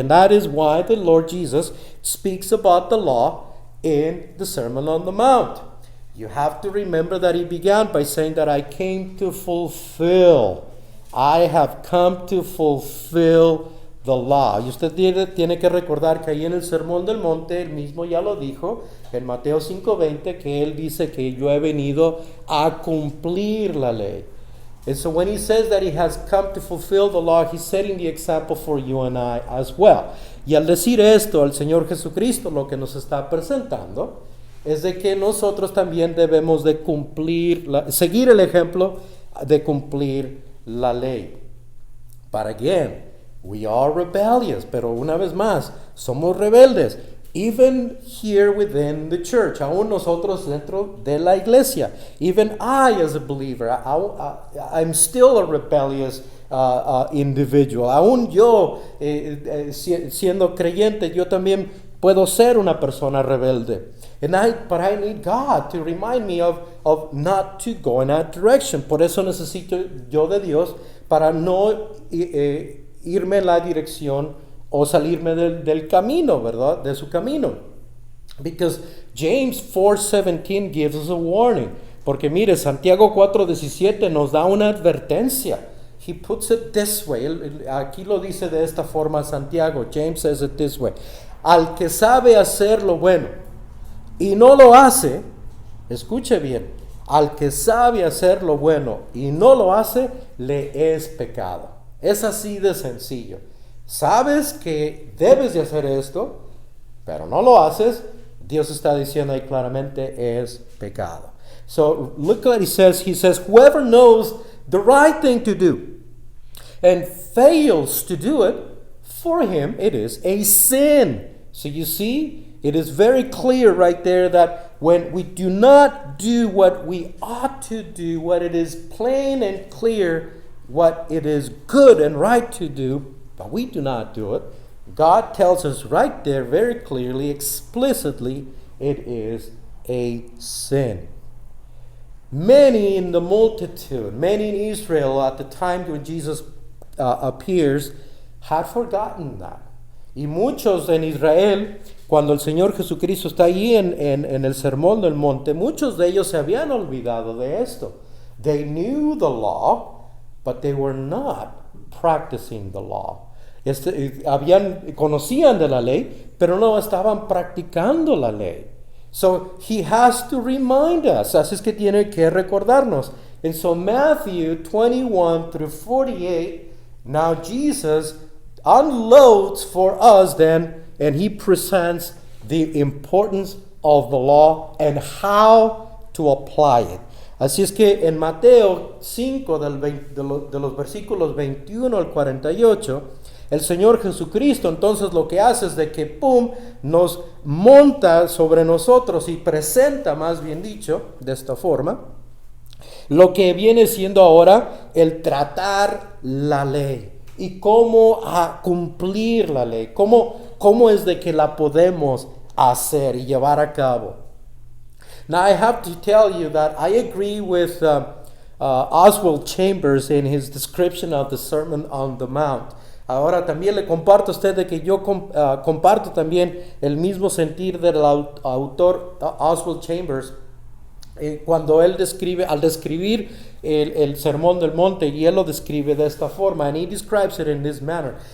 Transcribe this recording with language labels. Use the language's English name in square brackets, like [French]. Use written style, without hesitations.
[English] And that is why the Lord Jesus speaks about the law in the Sermon on the Mount. You have to remember that he began by saying that I came to fulfill. I have come to fulfill the law. [Spanish] Y usted tiene que recordar que ahí en el Sermón del Monte, él mismo ya lo dijo, en Mateo 5:20, que él dice que yo he venido a cumplir la ley. [English] And so when he says that he has come to fulfill the law, he's setting the example for you and I as well. Y al decir esto, el Señor Jesucristo lo que nos está presentando es de que nosotros también debemos de seguir el ejemplo de cumplir la ley. But again, we are rebellious, [Spanish] pero una vez más, somos rebeldes. [English] Even here within the church, [Spanish] aún nosotros dentro de la iglesia. [English] Even I as a believer, I'm still a rebellious individual. [Spanish] Aún yo, siendo creyente, yo también puedo ser una persona rebelde. [English] But I need God to remind me of not to go in that direction. [Spanish] Por eso necesito yo de Dios para no irme en la dirección o salirme del camino, ¿verdad? De su camino. [English] Because James 4:17 gives us a warning. [Spanish] Porque mire, Santiago 4:17 nos da una advertencia. [English] He puts it this way. [Spanish] Aquí lo dice de esta forma Santiago. [English] James says it this way. [Spanish] Al que sabe hacer lo bueno y no lo hace, escuche bien, al que sabe hacer lo bueno y no lo hace, le es pecado. Es así de sencillo. Sabes que debes de hacer esto, pero no lo haces, Dios está diciendo ahí claramente es pecado. [English] So look what he says. He says, whoever knows the right thing to do and fails to do it, for him it is a sin. So you see, it is very clear right there that when we do not do what we ought to do, what it is plain and clear, what it is good and right to do, but we do not do it, God tells us right there very clearly, explicitly, it is a sin. Many in the multitude, many in Israel at the time when Jesus appears, had forgotten that. [Spanish] Y muchos en Israel, cuando el Señor Jesucristo está allí en el Sermón del Monte, muchos de ellos se habían olvidado de esto. [English] They knew the law, but they were not practicing the law. [Spanish] Conocían de la ley, pero no estaban practicando la ley. [English] So he has to remind us. [Spanish] Así es que tiene que recordarnos. [English] And so Matthew 21 through 48, now Jesus unloads for us then, and he presents the importance of the law and how to apply it. [Spanish] Así es que en Mateo 5 de los versículos 21 al 48, el Señor Jesucristo entonces lo que hace es de que nos monta sobre nosotros y presenta, más bien dicho, de esta forma, lo que viene siendo ahora el tratar la ley y cómo cumplir la ley, cómo es de que la podemos hacer y llevar a cabo. [English] Now I have to tell you that I agree with Oswald Chambers in his description of the Sermon on the Mount. [Spanish] Ahora también le comparto a usted de que yo comparto también el mismo sentir del autor Oswald Chambers cuando él al describir el Sermón del Monte, y él lo describe de esta forma, [English] and he describes it in this manner.